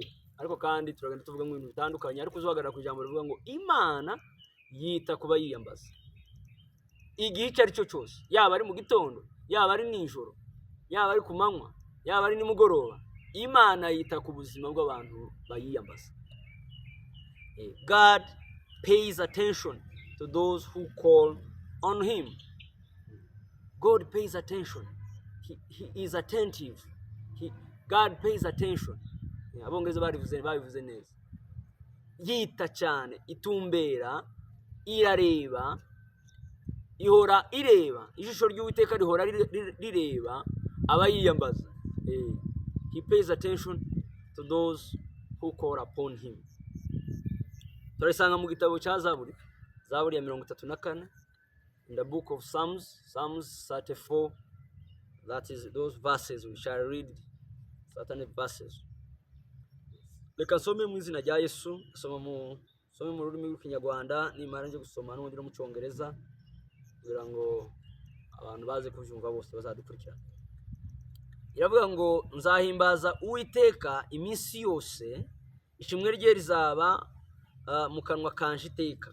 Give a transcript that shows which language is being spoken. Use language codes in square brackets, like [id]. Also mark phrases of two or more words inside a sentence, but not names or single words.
[rw] Ariko kandi turagenda tuvuga mu bintu bitandukanye, ariko uzahagarara ku ijambo rivuga ngo Imana yita kuba yiyambaza. Igihe icyo ari cyo cyose, yaba ari mu gitondo, yaba ari nijoro, yaba ari ku manywa, yaba ari nimugoroba, Imana yita ku buzima bw'abantu bayiyambaza. [en] God pays attention to those who call on him. God pays attention. He is attentive. God pays attention. [rw] Abongereza babivuze neza. Yita cyane, itumbera, irareba, ihora ireba. Ijisho ry'Uwiteka rihora rireba abayiyambaza. [en] He pays attention to those who call upon him. [rw] Turisanga mu gitabo cya Zaburi, Zaburi ya 34, [en] in the book of Psalms, Psalms 34. That is those verses we shall read, certain verses. [rw] Reka nsome mu izina rya Yesu, some mu rurimi rw'Ikinyarwanda, nimara nje gusoma n'undi no mu Cyongereza, kugira ngo abantu baze kubyumva bose bazadukurikirana. Iravuga ngo nzahimbaza Uwiteka iminsi yose, ishimwe rye rizaba mu kanwa kanje iteka.